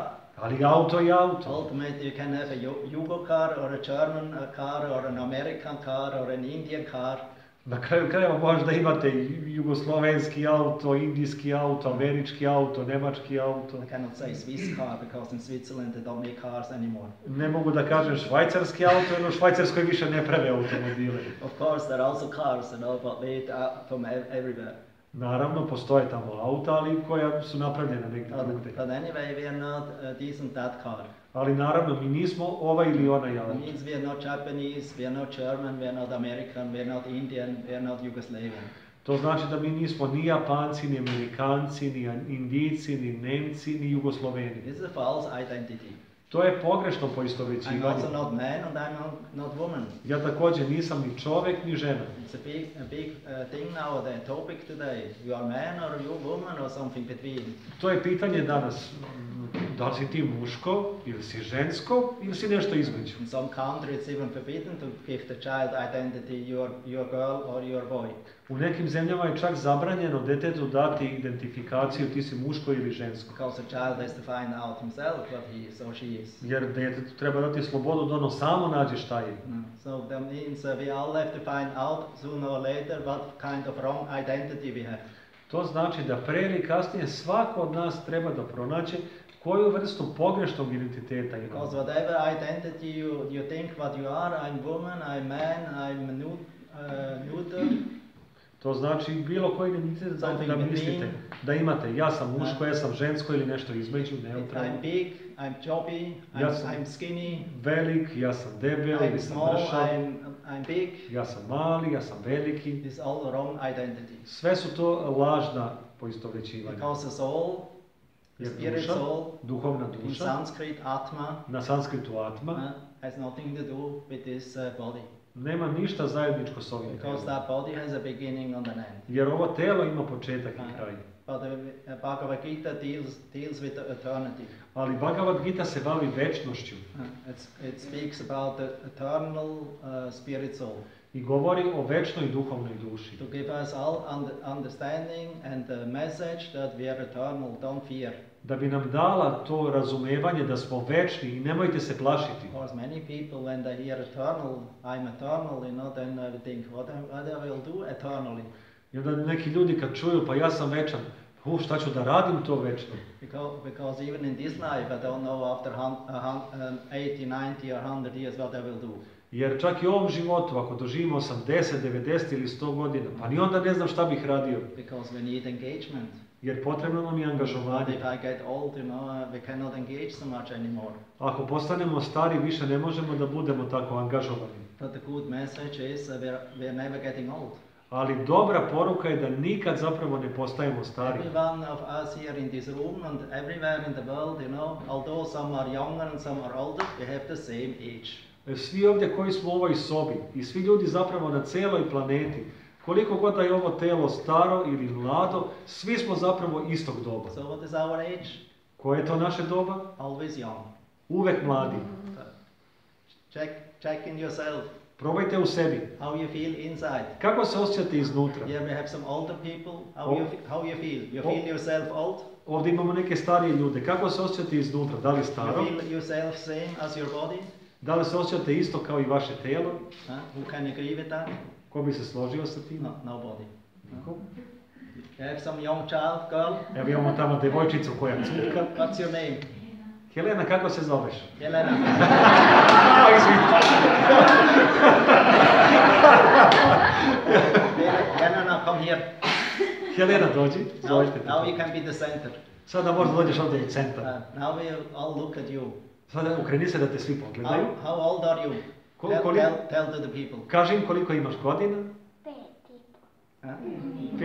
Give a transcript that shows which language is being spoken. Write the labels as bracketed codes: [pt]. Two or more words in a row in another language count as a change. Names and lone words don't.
[sr] Ali auto je auto. [en] Ultimately you can have a Yugo car or a German car or an American car or an Indian car. [sr] Na kraju krajeva možda imate jugoslovenski auto, indijski auto, američki auto, nemački auto. [en] I cannot say Swiss car because in Switzerland they don't make cars anymore. [sr] Ne mogu da kažem švajcarski auto, jer u Švajcarskoj više ne prave automobile. [en] Of course there are also cars, but made from everywhere. [sr] Naravno, postoje tamo auta, ali koja su napravljena negdje drugdje. [en] But anyway, we are not this and that car. [sr] Ali naravno, mi nismo ovaj ili onaj [en] It [sr] auto. [en] means we are not Japanese, we are not German, we are not American, we are not Indian, we are not Yugoslavian. [sr] To znači da mi nismo ni Japanci, ni Amerikanci, ni Indijci, ni Nemci, ni Jugosloveni. [en] This is a false identity. [sr] To je pogrešno [en] I'm [sr] poistovećivanje. [en] also not man and I'm not woman. [sr] Ja također nisam ni čovjek, ni žena. [en] It's a big thing now, the topic today. You are man or you woman or something between. [sr] To je pitanje danas. Da li si ti muško, ili si žensko, ili si nešto između. [en] In some countries it's even forbidden to give the child identity, your girl or your boy. [sr] U nekim zemljama je čak zabranjeno djetetu dati identifikaciju ti si muško ili žensko. [en] Because the child has to find out himself what he is or she is. [sr] Jer djetetu treba dati slobodu da ono samo nađe šta je. [en] So that means we all have to find out sooner or later what kind of wrong identity we have. [sr] To znači da pre ili kasnije svako od nas treba da pronaće koju vrstu pogrešnog identiteta ima. [en] Because whatever identity you think what you are, I'm woman, I'm man, I'm neuter. [sr] To znači bilo koji identitet da mislite da imate. Ja sam muško, ja sam žensko ili nešto između, neutralno. [en] I'm big, I'm chubby, I'm skinny. [sr] Velik, ja sam debel ili sam mršav. [en] I'm big. [sr] Ja sam mali, ja sam veliki. [en] It's all wrong identity. [sr] Sve su to lažna poistovećivanja. [en] Because the soul, the spirit soul, [sr] duhovna [en] in [sr] duša, [en] Sanskrit atma, [sr] na sanskritu atma, [en] has nothing to do with this body. [sr] nema ništa zajedničko s ovim [en] Because [sr] telom. [en] that body has a beginning and an end. [sr] Jer ovo telo ima početak i kraj. [en] But the Bhagavad Gita deals with the eternity. [sr] Ali Bhagavad Gita se bavi večnošću. [en] It speaks about the eternal spirit soul. [sr] I govori o večnoj duhovnoj duši. [en] To give us all understanding and the message that we are eternal, don't fear. [sr] Da bi nam dala to razumevanje da smo večni i nemojte se plašiti. [en] Because many people when they hear eternal, I'm eternal, then they think, what I will do eternally. [sr] I onda neki ljudi kad čuju pa ja sam večan, šta ću da radim to večno? [en] Because even in this life I don't know after 80, 90 or 100 years what I will do. [sr] Jer čak i u ovom životu, ako doživimo 80, 90 ili 100 godina, pa ni onda ne znam šta bih radio. [en] Because we need engagement. [sr] Jer potrebno nam je angažovanje. [en] But if I get old, we cannot engage so much anymore. [sr] Ako postanemo stari, više ne možemo da budemo tako angažovani. [en] But the good message is we're never getting old. [sr] Ali dobra poruka je da nikad zapravo ne postajemo stari. [en] Every one of us here in this room and everywhere in the world, although some are younger and some are older, we have the same age. [sr] Svi ovdje koji smo u ovoj sobi i svi ljudi zapravo na cijeloj planeti, koliko god da je ovo telo staro ili mlado, svi smo zapravo istog doba. [en] So what is our age? [sr] Koje je to naše doba? [en] Always young. [sr] Uvek mladi. [en] Check in yourself. [sr] Probajte u sebi. [en] How you feel inside. [sr] Kako se osjećate iznutra? [en] Here we have some older people. How you feel? You feel yourself old? [sr] Ovdje imamo neke starije ljude. Kako se osjećate iznutra? Da li staro? [en] You feel yourself same as your body? [sr] Da li se osjećate isto kao i vaše telo? [en] Who can agree with that? [sr] Ko bi se složio sa tim? [en] No, nobody. [sr] Niko? [en] You have some young child, girl? [sr] Evo imamo tamo devojčicu koja cutka. [en] What's your name? [sr] Helena, kako se zoveš? Helena. Helena, [en] come here. [sr] Helena, dođi. [en] Now you can be the center. [sr] Sada možda dođeš ovdje u centar. [en] Now we all look at you. [sr] Sada ukreni se da te svi pogledaju. [en] How old are you? Tell to the people. [sr] Kaži im koliko imaš godina. 5,5.